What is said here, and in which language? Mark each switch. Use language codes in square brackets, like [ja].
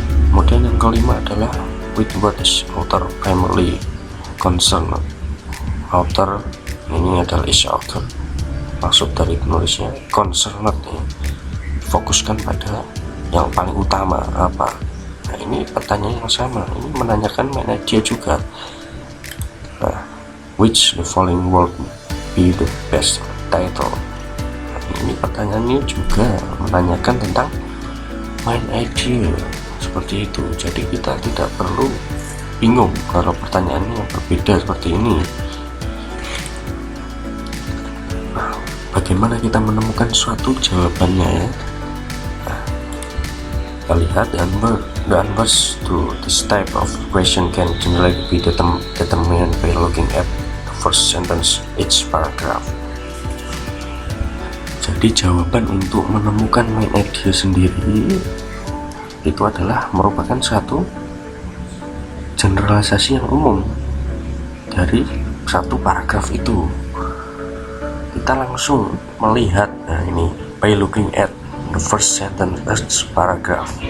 [id] Kemudian yang kelima adalah [en] with what is author primarily concern. [id] Author ini adalah is author, maksud dari penulisnya, concerned ya, fokuskan pada yang paling utama apa. Nah, ini pertanyaan yang sama, ini menanyakan main idea juga. [en] Nah, which the following would be the best title. [id] Nah, ini pertanyaannya juga menanyakan tentang main idea, seperti itu. Jadi kita tidak perlu bingung kalau pertanyaannya yang berbeda seperti ini. Nah, bagaimana kita menemukan suatu jawabannya ya? Kita lihat [en] the answers to this type of question can generally be determined by looking at the first sentence each paragraph. [id] Jadi jawaban untuk menemukan main idea sendiri itu adalah merupakan satu generalisasi yang umum dari satu paragraf itu. Kita langsung melihat, nah ini [en] by looking at the first sentence paragraph.